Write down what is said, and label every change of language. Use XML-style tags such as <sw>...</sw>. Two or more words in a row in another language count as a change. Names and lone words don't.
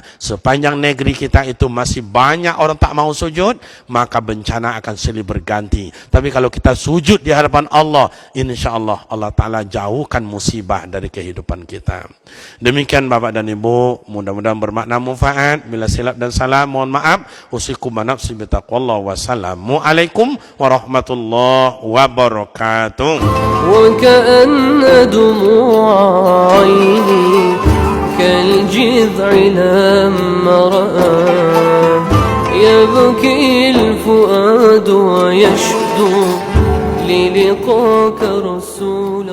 <id>Sepanjang negeri kita itu masih banyak orang tak mau sujud, maka bencana akan silih berganti. Tapi kalau kita sujud di hadapan Allah,</id> <ar>إن شاء الله</ar> <id>Allah Ta'ala jauhkan musibah dari kehidupan kita. Demikian Bapak dan Ibu, mudah-mudahan bermakna manfaat. Bila silap dan salah, mohon maaf.</id> <ar>أوصيكم ونفسي بتقوى الله والسلام عليكم ورحمة الله وبركاته. وكأن دموع عيني كالجذع لما رأى يبكي الفؤاد ويشدو للقاك رسول</ar>